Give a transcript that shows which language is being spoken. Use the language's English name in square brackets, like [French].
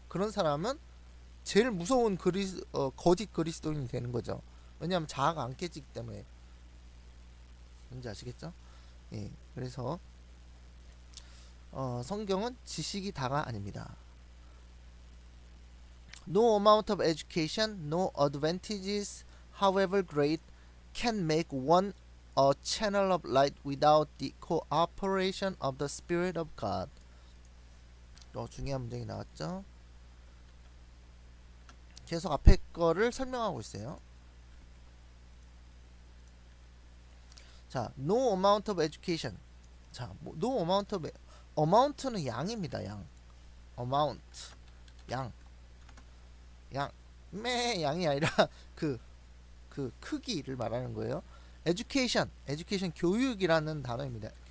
[Korean] 그런 사람은 제일 무서운 거짓 그리스도인이 되는 거죠. 왜냐하면 자아가 안 깨지기 때문에. 뭔지 아시겠죠? 예, 그래서 성경은 지식이 다가 아닙니다. [English] No amount of education, no advantages, however great, can make one a channel of light without the cooperation of the Spirit of God. [Korean] 중요한 문장이 나왔죠. 계속 앞에 거를 설명하고 있어요. [English] 자, no amount of education. 자, no amount of amount는 [Korean] 양입니다. 양. amount 양. 양이 아니라 그 크기를 말하는 거예요. education 교육이라는 단어입니다.